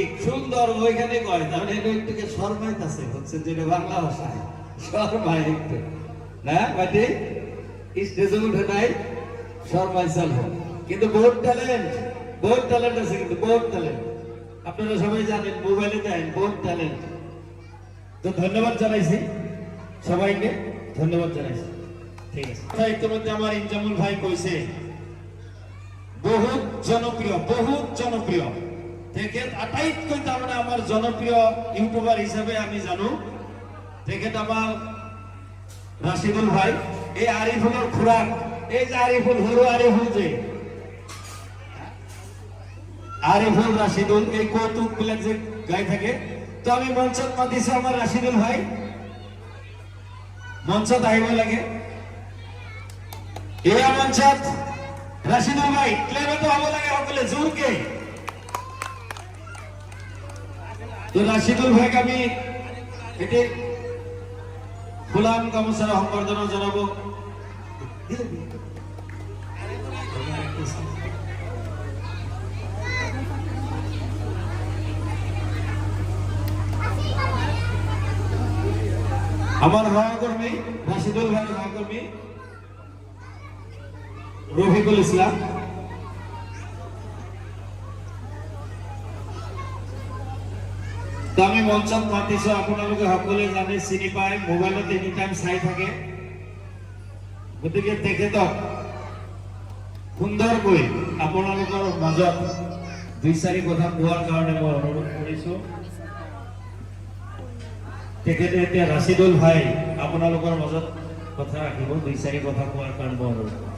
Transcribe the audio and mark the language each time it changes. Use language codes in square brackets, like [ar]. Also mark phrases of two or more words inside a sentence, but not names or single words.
[bn] সুন্দর ওইখানে কয় তাহলে একটুকে শর্মাইতেছে বুঝছেন যেটা বাংলা ভাষায় শর্মায় একটু না ভাইটি স্টেজে উঠে নাই শর্মাইছাল হোক কিন্তু বহুত ট্যালেন্ট আছে কিন্তু বহুত ট্যালেন্ট আপনারা সবাই জানেন মোবাইলে দেন বহুত ট্যালেন্ট তো ধন্যবাদ জানাইছি সবাইকে ধন্যবাদ জানাইছি ঠিক আছে ইতিমধ্যে আমার ইনজামুল ভাই কইছে [as] বহুত জনপ্রিয় তেখেত আটাইতকৈ তাৰমানে আমার জনপ্রিয় ইউটিউবার হিসাবে আমি জানো তেখেত আমার রাশিদুল ভাই এই আরিফুলের খুরাক এই যে আরিফুল হরু আরিফুল যে আরিফুল রাশিদুল এই কৌতুক বিলাক যে গাই থাকে তো আমি মঞ্চত মাতিছো আমার রাশিদুল ভাই মঞ্চত আহিব লাগে এয়া মঞ্চত রাশিদুল ভাই ক্লেমে তো হব লাগে সকলে জোরকে তো রাশিদুল ভাইক আমি এটি ফুলাম গামোচাৰে সম্বৰ্ধনা জনাব আমার সহকর্মী রাশিদুল ভাইয়ের সহকর্মী রফিকুল ইসলাম তো আমি মঞ্চত মাতিছো আপোনালোকে সকলে জানে চিনি পায় মোবাইলত [en] any time [as] চাই থাকে গতিকে তেখেতক সুন্দৰকৈ আপোনালোকৰ মাজত দুই চাৰি কথা কোৱাৰ কাৰণে মই অনুৰোধ কৰিছো তেখেতে এতিয়া ৰাশিদুল ভাই আপোনালোকৰ মাজত কথা ৰাখিব দুই চাৰি কথা কোৱাৰ কাৰণে মই অনুৰোধ